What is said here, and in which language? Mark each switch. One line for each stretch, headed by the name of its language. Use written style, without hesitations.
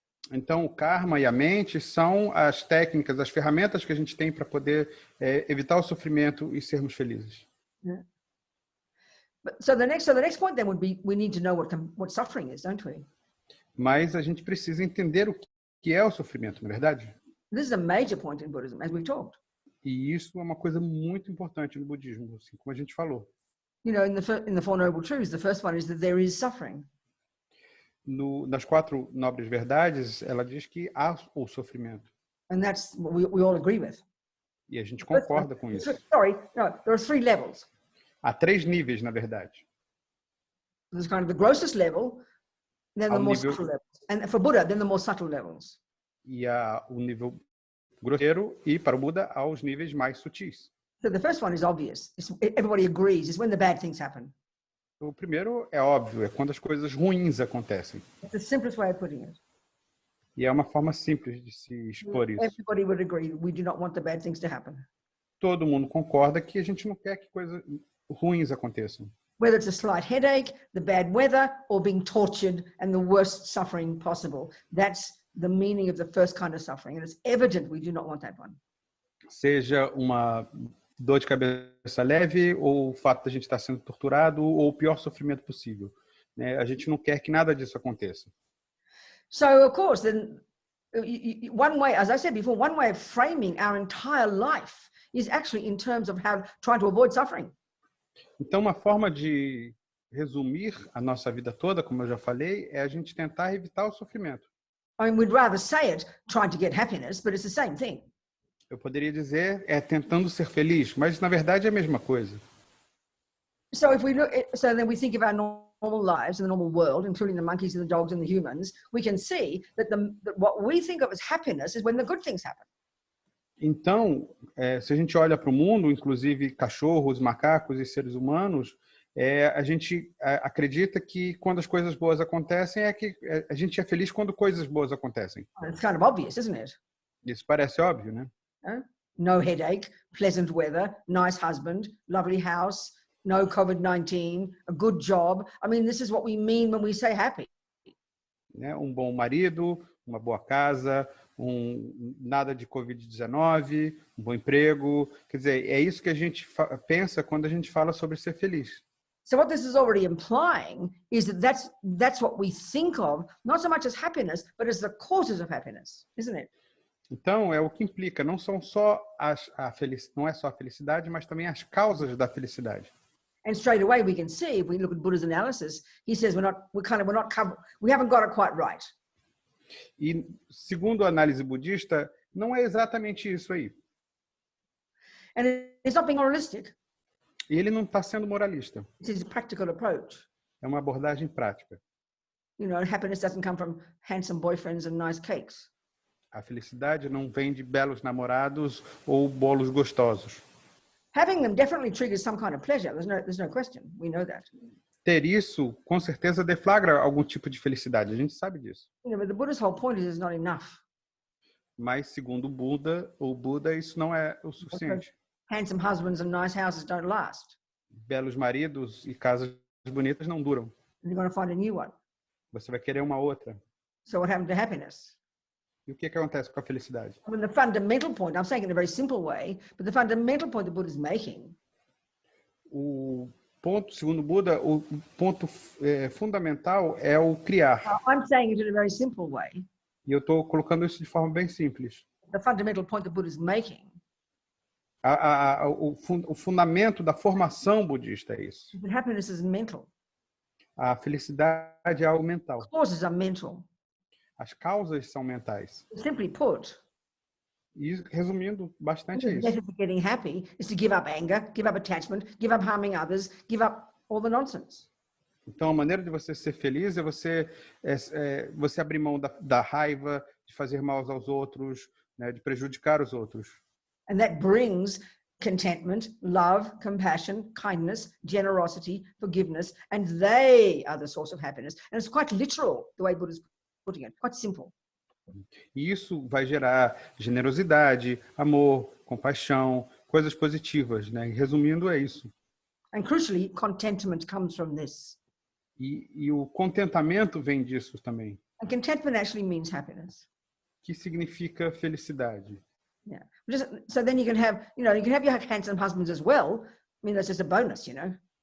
Portuguese: Então, o karma e a mente são as técnicas, as ferramentas que a gente tem para poder evitar o sofrimento e sermos felizes.
English: Yeah. So the next point then would be, we need to know what suffering is, don't we?
Portuguese: Mas a gente precisa entender o que é o sofrimento, não é verdade?
English: This is a major point in Buddhism, as we've talked.
Portuguese: E isso é uma coisa muito importante no budismo, assim como a gente falou.
English: You know, in the Four Noble Truths, the first one is that there is suffering.
Portuguese: Nas 4 nobres verdades, ela diz que há o sofrimento.
English: And that's what we all agree with.
Portuguese: E a gente concorda com isso.
English: Sorry, no, there are 3 levels.
Portuguese: Há 3 níveis, na verdade.
English: There's kind of the grossest level, then the more subtle levels. And for Buddha, then the more subtle levels.
Portuguese: E há o nível grosseiro e, para o Buda, há os níveis mais sutis.
English: So the first one is obvious. Everybody agrees. It's when the bad things happen.
Portuguese: O primeiro é óbvio, é quando as coisas ruins acontecem.
English: It's the simplest way of putting it.
Portuguese: E é uma forma simples de se expor isso.
English: Everybody would agree that we do not want the bad things to happen.
Portuguese: Todo mundo concorda que a gente não quer que coisas ruins aconteçam.
English: Whether it's a slight headache, the bad weather, or being tortured and the worst suffering possible. That's the meaning of the first kind of suffering. And it's evident we do not want that one.
Portuguese: Seja uma dor de cabeça leve, ou o fato de a gente estar sendo torturado, ou o pior sofrimento possível, né? A gente não quer que nada disso aconteça.
English: So, of course, then one way, as I said before, one way of framing our entire life is actually in terms of trying to avoid suffering.
Portuguese: Então, uma forma de resumir a nossa vida toda, como eu já falei, é a gente tentar evitar o sofrimento.
English: I mean, we'd rather say it trying to get happiness, but it's the same thing.
Portuguese: Eu poderia dizer tentando ser feliz, mas na verdade é a mesma coisa.
English: So if we look, so then we think of our normal lives in the normal world, including the monkeys and the dogs and the humans, we can see that what we think of as happiness is when the good things happen.
Portuguese: Então, se a gente olha para o mundo, inclusive cachorros, macacos e seres humanos, a gente acredita que quando as coisas boas acontecem, a gente é feliz quando coisas boas acontecem.
English: It's kind of obvious, isn't it?
Portuguese: Isso parece óbvio, né?
English: No headache, pleasant weather, nice husband, lovely house, no COVID-19, a good job. I mean, this is what we mean when we say happy.
Portuguese: Né? Um bom marido, uma boa casa, nada de Covid-19, um bom emprego. Quer dizer, é isso que a gente pensa quando a gente fala sobre ser feliz.
English: So what this is already implying is that that's what we think of, not so much as happiness, but as the causes of happiness, isn't it?
Portuguese: Então, é o que implica, não são só não é só a felicidade, mas também as causas da felicidade.
English: And straight away we can see, if we look at Buddha's analysis, he says we haven't got it quite right.
Portuguese: E segundo a análise budista, não é exatamente isso aí.
English: And it's not being moralistic.
Portuguese: E ele não está sendo moralista.
English: It's a practical approach.
Portuguese: É uma abordagem prática.
English: You know, happiness doesn't come from handsome boyfriends and nice cakes.
Portuguese: A felicidade não vem de belos namorados ou bolos gostosos.
English: Having them definitely triggers some kind of pleasure. There's no question. We know that.
Portuguese: Ter isso, com certeza, deflagra algum tipo de felicidade. A gente sabe disso.
English: You know, but the Buddha's whole point is it's not enough.
Portuguese: Mas, segundo o Buda, isso não é o suficiente.
English: Handsome husbands and nice houses don't last.
Portuguese: Belos maridos e casas bonitas não duram.
English: You're going to find a new one.
Portuguese: Você vai querer uma outra.
English: So what happened to happiness?
Portuguese: E o que acontece com a felicidade?
English: I mean, the fundamental point, I'm saying it in a very simple way, but the fundamental point the Buddha is making.
Portuguese: O ponto, segundo o Buda, o ponto fundamental é o criar.
English: I'm saying it in a very simple way.
Portuguese: E eu estou colocando isso de forma bem simples.
English: The fundamental point the Buddha is making.
Portuguese: O fundamento da formação budista é isso.
English: That happiness is mental.
Portuguese: A felicidade é algo mental.
English: Causes are mental.
Portuguese: As causas são mentais.
English: Simply put,
Portuguese: E resumindo, bastante é
English: the
Portuguese: isso.
English: method of getting happy is to give up anger, give up attachment, give up harming others, give up all the nonsense.
Portuguese: Então, a maneira de você ser feliz é você abrir mão da raiva, de fazer mal aos outros, né, de prejudicar os outros.
English: And that brings contentment, love, compassion, kindness, generosity, forgiveness, and they are the source of happiness. And it's quite literal, the way Buddha's putting it, quite simple.
Portuguese: E isso vai gerar generosidade, amor, compaixão, coisas positivas, né? Resumindo, é isso.
English: And crucially, contentment comes from this.
Portuguese: E o contentamento vem disso também,
English: And contentment actually means happiness.
Portuguese: que significa felicidade.
English: Yeah. So then you can have your handsome husbands as well. I mean, that's just a bonus, you know.